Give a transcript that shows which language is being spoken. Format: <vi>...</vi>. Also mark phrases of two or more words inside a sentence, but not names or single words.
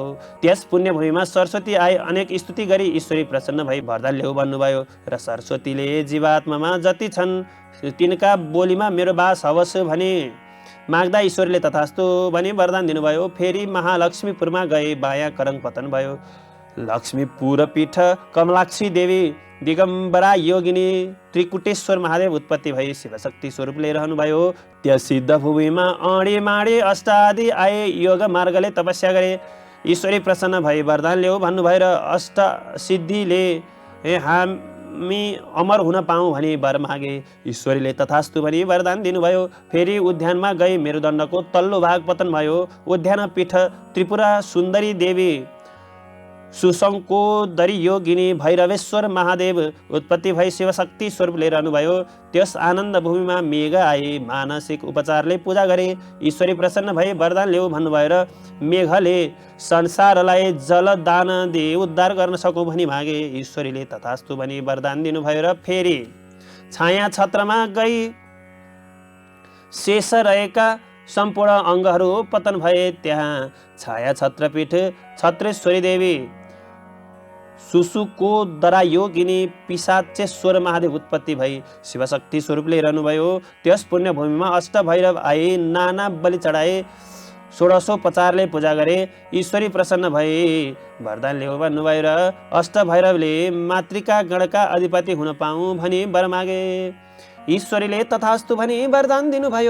<ne>त्यस पुण्यभूमिमा सरस्वती आई अनेक स्तुति गरी ईश्वरी प्रसन्न भई वरदान ल्याऊ भन्नुभयो र सरस्वतीले जीवात्मामा जति छन् तिनका बोलीमा मेरो बास हवस् भने माग्दा ईश्वरले तथास्तु भनी वरदान दिनुभयो। फेरि महालक्ष्मीपुरमा गए बायाँ करङ पतन भयो लक्ष्मीपुर पीठ कमलाक्षी देवी दिगम्बरा योगिनी त्रिकुटेश्वर महादेव उत्पत्ति भई शिवशक्ति स्वरूपले रहनुभयो। त्यस सिद्ध भूमिमा अँडे माडे अष्ट आदि आए योग मार्गले तपस्या गरे ईश्वरी प्रसन्न भई वरदान ल्याऊ भन्नुभयो र अष्ट सिद्धिले हामी अमर हुन पाऊँ भनी वर मागे ईश्वरीले तथास्तु भनी वरदान दिनुभयो। फेरि उद्यानमा गई मेरुदण्डको तल्लो भाग पतन भयो उद्यान पीठ त्रिपुरा सुन्दरी देवी सुशङ्कोदरी योगिनी भैरवेश्वर महादेव उत्पत्ति भई शिवशक्ति स्वरूपले रहनुभयो। त्यस आनन्द भूमिमा मेघ आए मानसिक उपचारले पूजा गरे ईश्वरी प्रसन्न भई वरदान ल्याऊ भन्नुभयो र मेघले संसारलाई जल दान दे उद्धार गर्न सकौँ भनी मागे ईश्वरीले तथास्तु भनी वरदान दिनुभयो र फेरि छाया छत्रमा गई शेष रहेका सम्पूर्ण अङ्गहरू पतन भए त्यहाँ छाया छत्रपीठ छत्रेश्वरी देवी सुसुकोदरा योगिनी पिशाचेश्वर महादेव उत्पत्ति भई शिवशक्ति स्वरूपले रहनुभयो। त्यस पुण्यभूमिमा अष्ट भैरव आए नाना बलि चढाए षोडशोपचारले पूजा गरे ईश्वरी प्रसन्न भई वरदान ल्याऊ भन्नुभयो र अष्ट भैरवले मातृका गणका अधिपति हुन पाऊँ भनी वर मागे ईश्वरीले तथास्तु भनी वरदान दिनुभयो।</ne>